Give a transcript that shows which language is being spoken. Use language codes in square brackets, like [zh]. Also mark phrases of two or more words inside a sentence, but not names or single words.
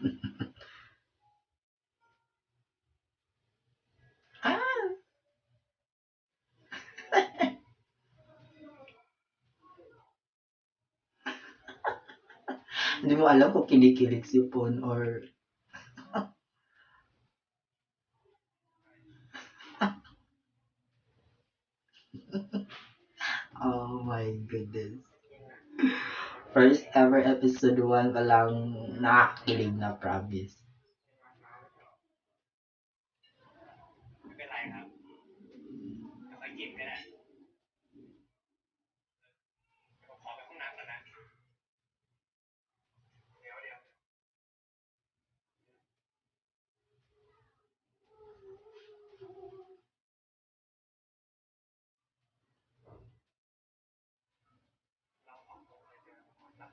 [tl] Ah, hindi mo alam kung kinikilig si Pon or [en] oh my goodness. First ever episode 1 [tl] pa lang nakakakilig na promise. [th] ไม่เป็นไรครับค่อยๆกินก็ได้ผมขอไปห้องน้ำก่อนนะเดี๋ยวเราสองคนเคยเจอกันมาก่อนปะ